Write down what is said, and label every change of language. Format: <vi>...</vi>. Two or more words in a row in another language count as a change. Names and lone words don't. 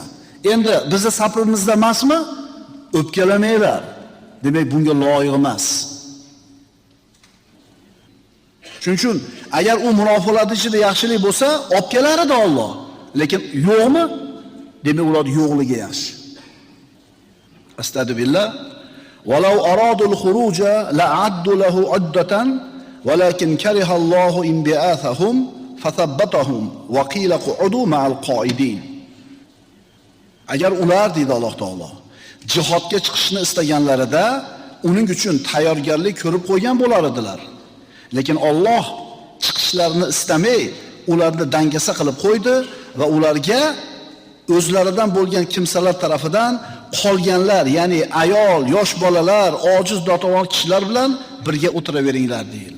<uz>Endi bizni safimizda emasmi? O'pkalamanglar. Demak, bunga loyiq emas. Shuning uchun agar u munofiqlar ichida yaxshilik bo'lsa, olib kelar edi Alloh. Lekin yo'qmi? Demak, ular yo'qligi yaxshi. Astagfirullah.</uz> <ar>ولو أرادوا الخروج لأعدوا له عدة ولكن كره الله انبعاثهم فثبطهم وقيل اقعدوا مع القاعدين.</ar> <uz>Agar ular deydi Alloh taolo jihodga chiqishni istaganlarida uning uchun tayyorgarlik ko'rib qo'ygan bo'lar edilar. Lekin Alloh chiqishlarini istamay, ularni dangasa qilib qo'ydi va ularga o'zlaridan bo'lgan kimsalar tarafidan qolganlar, ya'ni ayol, yosh bolalar, ojiz dotavon kishilar bilan birga o'tiraveringlar deyildi.</uz>